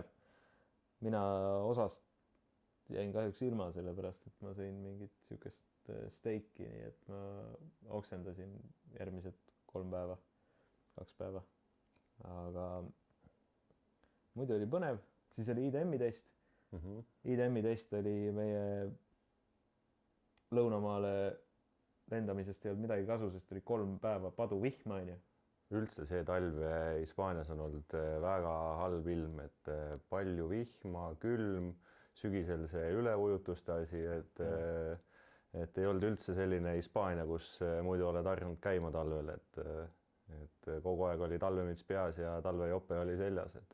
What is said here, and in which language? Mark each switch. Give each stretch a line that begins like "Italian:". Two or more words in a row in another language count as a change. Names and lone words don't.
Estonian: Mina osast jäin kahjuks ilma sellepärast, et ma sõin mingit siukest steiki, nii et ma oksendasin järgmised 3 päeva, 2 päeva. Aga muidu oli põnev, siis oli IDM-i test. IDM-i test oli meie lõunamaale lendamisest ei olnud midagi kasu, sest oli 3 päeva paduvihma, üldse see talv Hispaanias on olnud väga halb ilm, et palju vihma, külm, sügisel see üleujutuste asi, et ei olnud üldse selline Hispaania, kus muidu oled harjunud käima talvel, et kogu aeg oli talvemüts peas ja talvejope oli seljas, et